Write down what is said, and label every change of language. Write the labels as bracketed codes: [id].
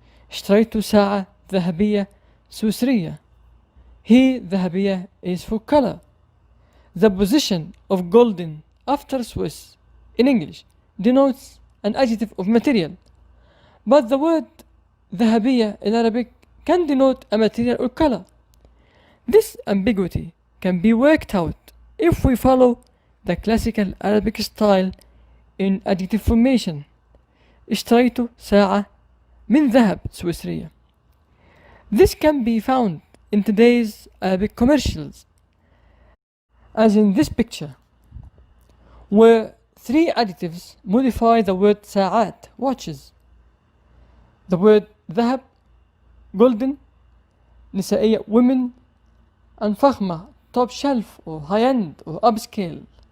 [ar] اشتريت ساعة ذهبية سويسرية. [en] Here ذهبية is for color. The position of golden after Swiss in English denotes an adjective of material, but the word ذهبية in Arabic can denote a material or color. This ambiguity can be worked out if we follow the classical Arabic style in adjective formation. [ar] اشتريت ساعة من ذهب سويسرية. [en] This can be found in today's Arabic commercials, as in this picture, where three adjectives modify the word ساعات, watches. The word ذهب, golden, نسائية, women, and فخمة, top shelf or high-end or upscale.